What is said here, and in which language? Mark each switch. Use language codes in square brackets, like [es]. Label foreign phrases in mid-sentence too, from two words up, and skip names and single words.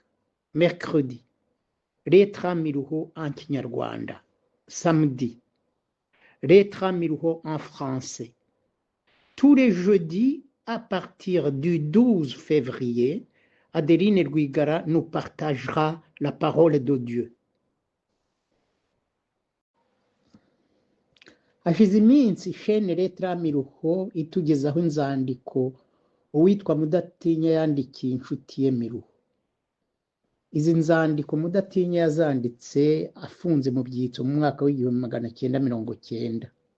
[fr] Mercredi, Lettres Miluho en Kinyarwanda. Samedi, Lettres Miluho en français. Tous les jeudis, à partir du 12 février, Adeline Rwigara nous partagera la parole de Dieu. [rw] Hashize iminsi chaîne Lettres Miluho itugezaho inzandiko uwitwa Mudatinya yandikiye inshuti ye Miluho. Izi nzandiko Mudatinya yazanditse afunze mu Byitso mu mwaka w'1990.